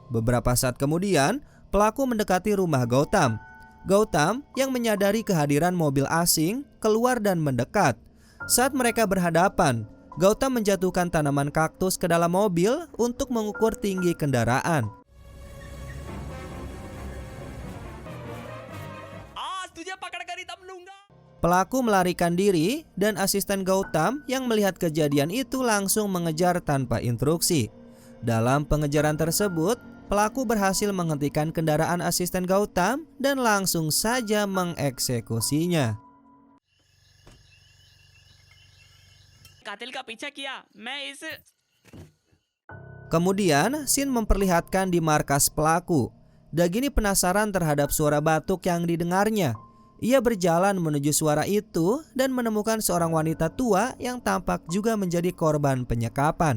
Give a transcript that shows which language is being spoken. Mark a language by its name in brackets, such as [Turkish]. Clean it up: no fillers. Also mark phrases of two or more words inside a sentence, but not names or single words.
[Indonesian] Beberapa saat kemudian, pelaku mendekati rumah Gautam. Gautam yang menyadari kehadiran mobil asing keluar dan mendekat. Saat mereka berhadapan, Gautam menjatuhkan tanaman kaktus ke dalam mobil untuk mengukur tinggi kendaraan. [Hindi] आज तुझे पकड़ कर ही दम लूंगा। [Indonesian] Pelaku melarikan diri dan asisten Gautam yang melihat kejadian itu langsung mengejar tanpa instruksi. Dalam pengejaran tersebut, pelaku berhasil menghentikan kendaraan asisten Gautam dan langsung saja mengeksekusinya. [Hindi] कातिल का पीछा किया मैं इस [Indonesian] Kemudian, scene memperlihatkan di markas pelaku. Dagini penasaran terhadap suara batuk yang didengarnya. Ia berjalan menuju suara itu dan menemukan seorang wanita tua yang tampak juga menjadi korban penyekapan.